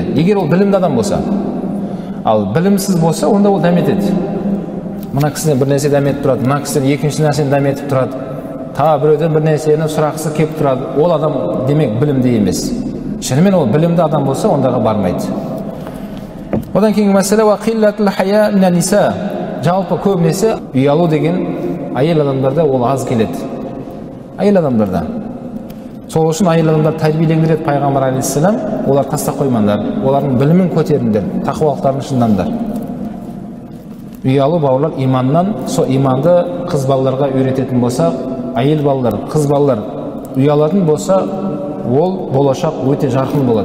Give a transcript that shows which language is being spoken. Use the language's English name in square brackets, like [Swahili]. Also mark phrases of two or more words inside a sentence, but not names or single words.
[Kazakh] Егер ол білімді адам болса, ал білімсіз болса, онда ол дәметеді. Мына кісіден бір нәрсе дәметіп тұрады, мына кісіден екінші нәрсені дәметіп тұрады. Та біреуден бір нәрсені сұрақысы келіп тұрады. Ол адам демек білімді емес. Шынымен ол білімді адам болса, ондаға бармайды. Одан кейінгі мәселе [Arabic] وقلة الحياء من النساء. [Kazakh] Жалпы көбінесе ұялу деген әйел адамдарда ол аз келеді. Әйел адамдарда. Сол үшін әйел адамдар тәрбиелеңдіреді пайғамбар алейхиссалам, олар тастап қоймаңдар, олардың білімін көтеріңдер, тақуалықтарын шыңдаңдар. Ұялу бауырлар иманнан, сол иманды қыз балаларға үйрететін болса, әйел балалар, қыз балалар ұялатын болса, ол болашақ өте жарқын болады.